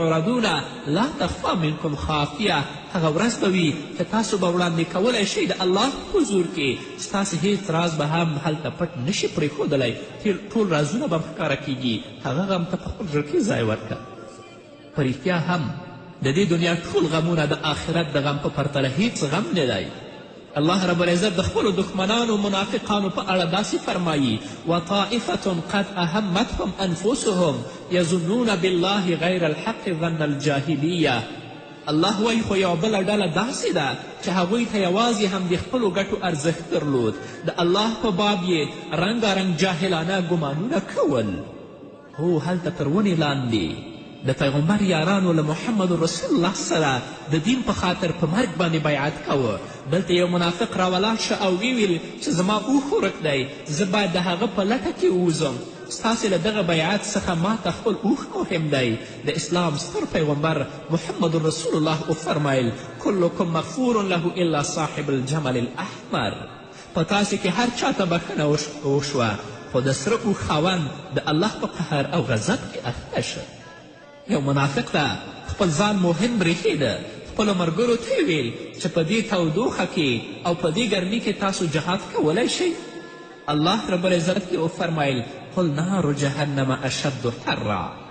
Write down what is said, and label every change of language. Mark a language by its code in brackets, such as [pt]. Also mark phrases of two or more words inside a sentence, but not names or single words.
[ar] یومئذ تعرضون لا تخفی منکم خافیه. [ps] هغه ورځ به وي چې تاسو به وړاندې کولی شئ د الله حضور کې ستاسې هیڅ راز به هم هلته پټ نشي پرېښودلی ټول رازونه به ښکاره کیږي هغه غم ته په خپل زړه کې ځای ورکړه په رښتیا هم د دې دنیا ټول غمونه د آخرت د غم په پرتله هیڅ غم نه دی الله رب العزت د خپلو دښمنانو منافقانو په اړه داسې فرمایي [ar] وطائفة قد اهمتهم انفسهم یظنون بالله غیر الحق ظن الجاهلیه [ps] الله وایي خو یوه بله ډله داسې ده چې هغوی ته یوازې هم د خپلو ګټو ارزښت درلود د الله په باب یې رنګارنګ جاهلانه ګمانونه کول هو هلته تر ونې لاندې د پیغمبر یارانو له محمد رسول الله سره د دین په خاطر په مرګ باندې بیعت کوه دلته یو منافق راولاړ شه او ویل چې زما اوښ ورک دی زه باید د هغه په لټه کې ووځم ستاسې له دغه بیعت څخه ماته خپل اوښ مهم دی د اسلام ستر پیغمبر محمد رسول الله وفرمیل [ar] کلکم مغفور له الا صاحب الجمل الاحمر [ps] په تاسې کې هر چاته بښنه وشوه خو د سره اوښ خاوند د الله په قهر او غضب کې اخته شه یو منافق ته خپل ځان مهم برېښېده خپلو ملګرو ته یې ویل چې په دې تودوخه کې او په دې ګرمي کې تاسو جهاد کولی شئ الله رب العزت کې وفرمیل [ar] قل نار جهنم اشد حرا